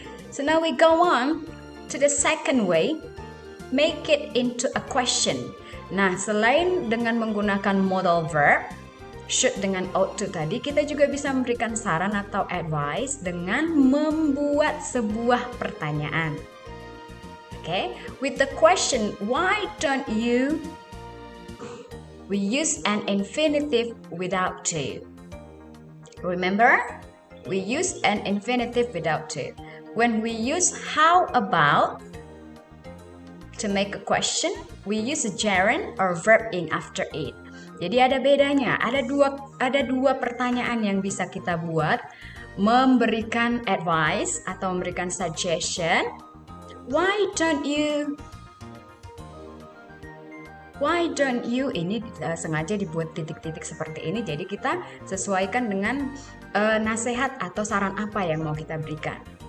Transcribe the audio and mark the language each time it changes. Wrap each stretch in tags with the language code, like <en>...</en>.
<en>So now we go on to the second way, make it into a question.</en> <id>Nah, selain dengan menggunakan modal verb, should dengan ought to tadi, kita juga bisa memberikan saran atau advice dengan membuat sebuah pertanyaan.</id> <en>Okay, with the question, why don't you? We use an infinitive without to. Remember? We use an infinitive without to. When we use how about to make a question, we use a gerund or verb in after it.</en> <id>Jadi ada bedanya, ada dua pertanyaan yang bisa kita buat, memberikan advice atau memberikan suggestion.</id> <en>Why don't you? Why don't you?</en> <id>Ini sengaja dibuat titik-titik seperti ini, jadi kita sesuaikan dengan nasihat atau saran apa yang mau kita berikan.</id>